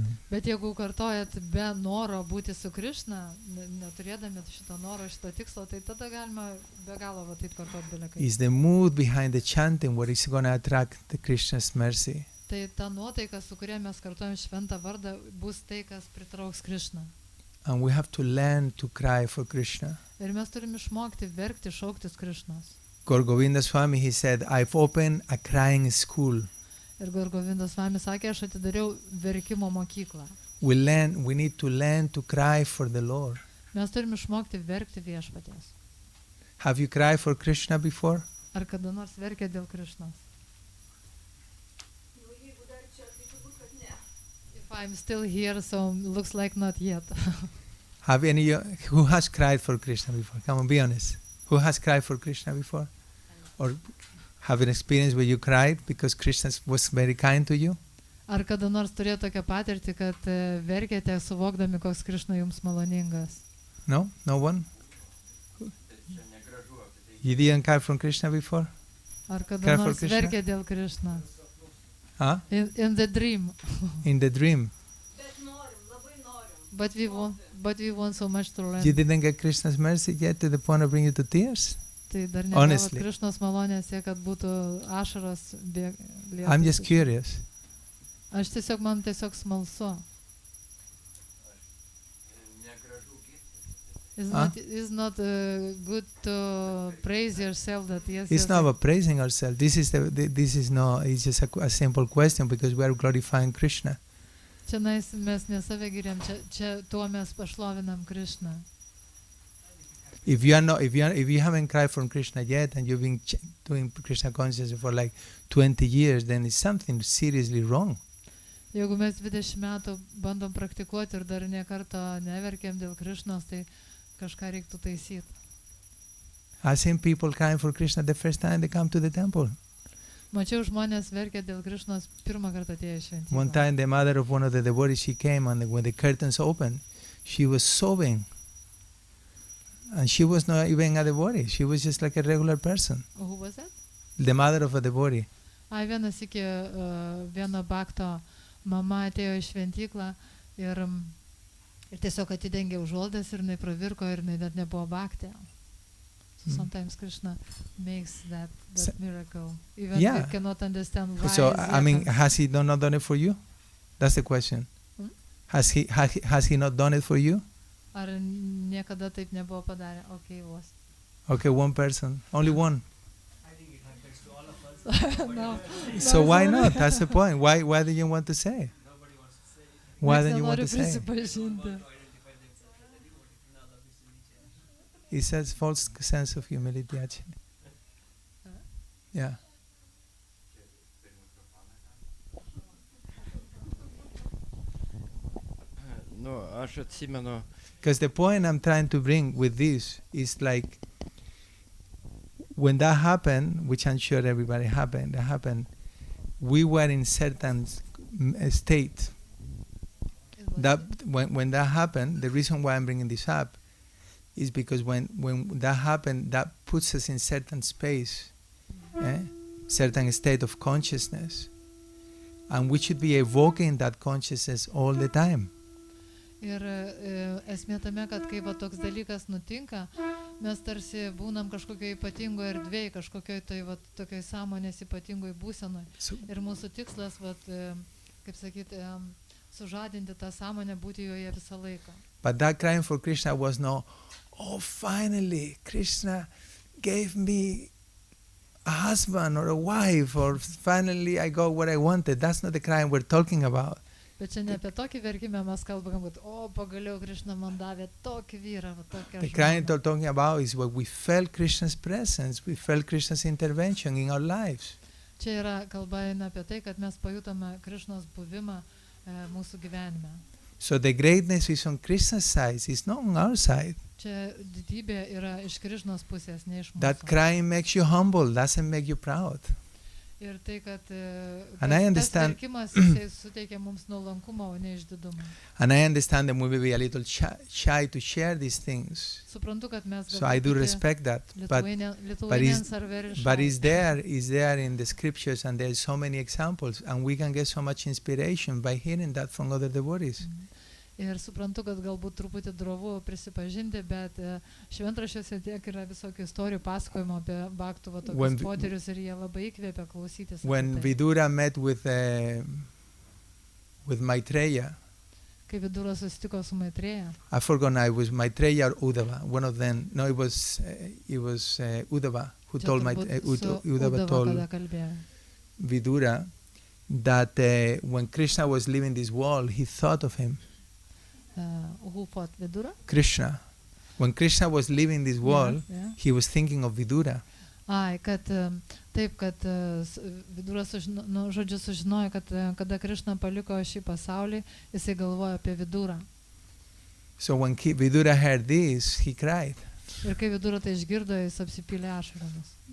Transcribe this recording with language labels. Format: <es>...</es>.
<lt>Bet jeigu kartojat be noro būti su Krišna, neturėdami šito noro, šito tikslo, tai tada galima be galo va taip kartot belekai.</lt> <en>Is the mood behind the chanting what is going to attract the Krishna's mercy.</en> <lt>Tai ta nuotaika, su kuria mes kartojam šventą vardą, bus tai, kas pritrauks Krišną.</lt> <en>And we have to learn to cry for Krishna.</en> <lt>Ir mes turim išmokti verkti, šauktis Krišnos.</lt> <en>Gaur Govinda Swami, he said, I've opened a crying school.</en> <lt>Ir Gaur Govindas Swami sakė, aš atidariau verkimo mokyklą.</lt> <en>We need to learn to cry for the Lord.</en> <lt>Mes turim išmokti verkti viešpaties.</lt> <en>Have you cried for Krishna before?</en> <lt>Ar kada nors verkė dėl Krišnos?</lt> <en>If I'm still here, so looks like not yet. Have any who has cried for Krishna before? Come on, be honest. Who has cried for Krishna before? Or have an experience where you cried because Krishna was very kind to you?</en> <lt>Ar kada nors turėjo tokią patirtį, kad verkėte suvokdami, koks Krišna jums maloningas?</lt> <en>No? No one? You didn't cry from Krishna before?</en> <lt>Ar kada</lt> <en>Cry for</en> <lt>nors</lt> <en>Krishna?</en> <lt>verkė dėl Krišna? Huh?</lt> <en>In the dream. In the dream. But we want so much to learn. You didn't get Krishna's mercy yet to the point of bringing you to tears?</en> <lt>Tai dar</lt> <en>Honestly.</en> <lt>negavot Krišnos malonės, kad būtų ašaros lietos.</lt> <en>I'm just curious.</en> <lt>Aš tiesiog, man tiesiog smalsu.</lt> <en>It's not good to praise yourself that yes. It's not about praising ourselves. This is it's just a simple question because we are glorifying Krishna.</en> <lt>Čia mes ne save giriam, čia tuo mes pašlovinam Krišną.</lt> <en>If you haven't cried from Krishna yet and you've been doing Krishna consciousness for like 20 years, then it's something seriously wrong.</en> <lt>Jeigu mes 20 metų bandom praktikuoti ir dar niekarto neverkėm dėl Krišnos, tai kažką reiktų taisyti.</lt> <en>I've seen people crying for Krishna the first time they come to the temple.</en> <lt>Mačiau žmonės verkė dėl Krišnos pirmą kartą atėjo į šventyklą.</lt> <en>One time the mother of one of the devotees, she came and when the curtains opened, she was sobbing. And she was not even a devotee. She was just like a regular person. Who was that? The mother of a devotee.</en> <lt>Vienas iki vieno bakto mama atėjo į šventyklą ir tiesiog atidengė užuolaidas ir jinai pravirko ir jinai net nebuvo baktė.</lt> <en>So sometimes Krishna makes that miracle. Even we cannot understand why. So I mean, has he not done it for you? That's the question. Has he not done it for you?</en> <lt>Ar niekada taip nebuvo padarę?</lt> <en>Okay, was. Okay, one person, only one. I think it happens to all of us. No. So why not? That's the point. Why do you want to say? Nobody wants to say it. Why don't you want to</en> <lt>Nenori</lt> <en>say?</en> <lt>prisipažinti.</lt> <en>To identify themselves as a devotee, not obviously. It's a false sense of humility, actually. Yeah.</en> <lt>Nu, aš atsimenu,</lt> <en>Because the point I'm trying to bring with this is like when that happened, which I'm sure everybody happened, we were in certain state. That when that happened, the reason why I'm bringing this up is because when that happened, that puts us in certain space, certain state of consciousness, And we should be evoking that consciousness all the time.</en> <lt>Ir esmė tame, kad kai va toks dalykas nutinka, mes tarsi būnam kažkokioje ypatingoje erdvėje, kažkokioje tai va tokiai sąmonės ypatingoje būsenoje. Ir mūsų tikslas, va, kaip sakyti, sužadinti tą sąmonę, būti joje visą laiką.</lt> <en>But that crying for Krishna was no, oh, finally, Krishna gave me a husband or a wife, or finally I got what I wanted. That's not the crying we're talking about.</en> <lt>Bet čia ne apie tokį verkimą mes kalbame, kad o, pagaliau Krishna man davė tokį vyrą, va tokią</lt> <en>The crying we're talking about is what we felt Krishna's presence, we felt Krishna's intervention in our lives.</en> <lt>Čia yra kalba eina apie tai, kad mes pajutome Krishnos buvimą mūsų gyvenime.</lt> <en>So the greatness is on Krishna's side, it's not on our side.</en> <lt>Čia didybė yra iš Krishnos pusės, ne iš mūsų.</lt> <en>That crying makes you humble, doesn't make you proud.</en> <lt>Ir tai, kad tas verkimas jisai suteikia mums nuolankumą, o ne išdidumą.</lt> <en>And I understand that we may be a little shy to share these things.</en> <lt>Suprantu, kad mes</lt> <en>So I do respect that. But it's there in the scriptures, and there's so many examples, and we can get so much inspiration by hearing that from other devotees.</en> <lt>Ir suprantu, kad galbūt truputį drovu prisipažinti, bet šventraščiuose tiek yra visokių istorijų pasakojimo apie bhaktų va tokius potyrius ir jie labai įkvėpia klausytis.</lt> <en>When Vidura met with Maitreya,</en> <lt>kai Vidura susitiko su Maitreya,</lt> <en>I forgot now, it was Maitreya or Uddhava, one of them. No, it was Uddhava who told Uddhava told Vidura that when Krishna was leaving this world, he thought of him. Who fought Vidura? Krishna. When Krishna was leaving this world, he was thinking of Vidura.</en> <lt>Ai, kad taip, kad Vidura žodžiu sužinojo, kad kada Krishna paliko šį pasaulį, jisai galvojo apie Vidurą.</lt> <en>So when Vidura heard this, he cried.</en> <lt>Ir kai Vidura tai išgirdo, jis apsipylė ašaromis.</lt>